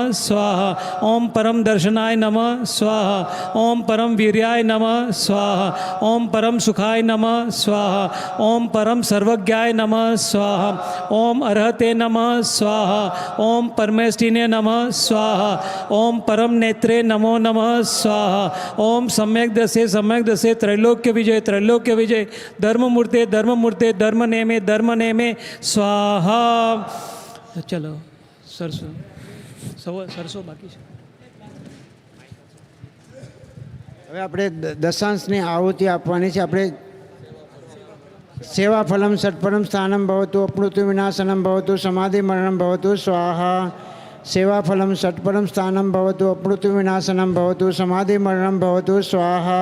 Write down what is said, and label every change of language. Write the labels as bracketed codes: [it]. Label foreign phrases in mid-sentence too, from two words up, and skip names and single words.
[sa] स्वाहा ओम परम दर्शनाय नमः स्वाहा ओम परम वीर्याय नमः स्वाहा ओम परम सुखाय नमः स्वाहा ओम परम सर्वज्ञाय नमः स्वाहा ओम अर्हते नमः स्वाहा ओम परमेष्टिने नमः स्वाहा ओम परम नेत्रे नमो नमः स्वाहा ओम सम्यक दसे त्रैलोक्य विजय धर्ममूर्ते धर्म नेमे स्वाहा। [hi] चलो सरसो बाकी છે। [gu] હવે આપણે દશાંશની આહુતિ આપવાની છે। [sa] આપણે સેવાફલમ ષટ્પરમ સ્થાનમ ભવતુ અપમૃત્યુ વિનાશનમ ભવતુ સમાધિ મરણમ ભવતુ સ્વાહા। સેવાફલમ ષટ્પરમ સ્થાનમ ભવતુ અપમૃત્યુ વિનાશનમ ભવતુ સમાધિ મરણમ ભવતુ સ્વાહા।